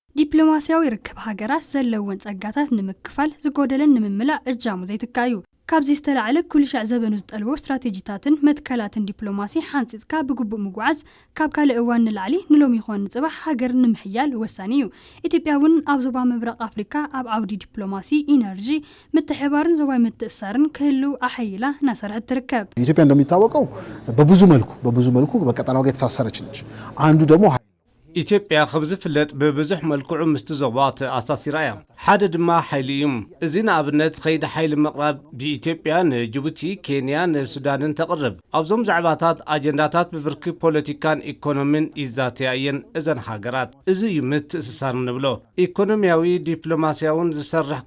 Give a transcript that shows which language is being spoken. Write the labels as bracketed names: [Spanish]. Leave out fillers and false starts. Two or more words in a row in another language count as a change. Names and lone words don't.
[Tigrinya] ዲፕሎማሲያዊ ርክብ ሃገራት ዘለውን ጸጋታት ንምክፋል ዝጎደለን ንምምላእ እጃሙ ዘይትካዩ ካብዚ ዝተላዕለ ኩልሻዕ ዘበኑ ዝጠልቦ ስትራቴጂታትን መትከላትን ዲፕሎማሲ ሓንፂጽካ ብግቡእ ምጉዓዝ ካብ ካልእ እዋን ንላዕሊ ንሎም ይኾን ጽባሕ ሃገር ንምሕያል ወሳኒ እዩ። ኢትዮጵያ እውን ኣብ ዞባ ምብራቕ ኣፍሪካ ኣብ ዓውዲ ዲፕሎማሲ ኢነርጂ ምትሕባርን ዞባዊ ምትእስሳርን ክህልው ኣሐይላ እናሰርሐት ትርከብ። [Amharic] ኢትዮጵያ እንደሚታወቀው በብዙ መልኩ በቀጠናው ጋር የተሳሰረች ነች። አንዱ ደግሞ [Tigrinya] ኢትዮጵያ خبز ፍለጥ በብዙሕ መልክዑ ምስቲ ዞባት ኣሳሲራ እያ ሓደ ድማ ሓይሊ እዩ እዚ ንኣብነት ከይዲ ሓይሊ ምቕራብ ብኢትዮጵያ ንጅቡቲ ኬንያ ንሱዳንን ተቕርብ ኣብዞም ዛዕባታት ኣጀንዳታት ብብርኪ ፖለቲካን ኢኮኖሚን ይዛተያየን እዘን ሃገራት እዚ እዩ ምትእስሳር ንብሎ ኢኮኖሚያዊ ዲፕሎማሲያውን ዝሰርሕ